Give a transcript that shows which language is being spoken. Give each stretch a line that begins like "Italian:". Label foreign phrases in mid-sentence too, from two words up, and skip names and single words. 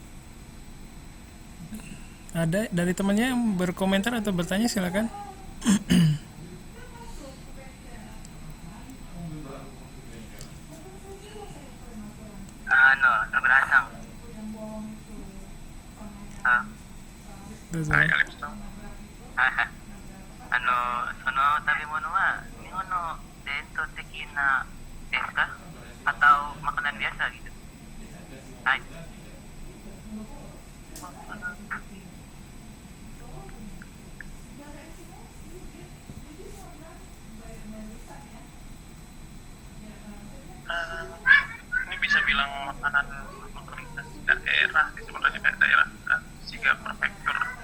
Indonesian: Ada dari temannya yang berkomentar atau bertanya, silakan. Nugrahasang. Terus,
Japanese: はい、アレクサ。はいはい。その食べ物は日本の伝統的なですか ？
Indonesian: Atau makanan biasa gitu? Hai. Ini bisa bilang makanan otoritas daerah sih sebenarnya, kayak daerah Shiga Prefecture.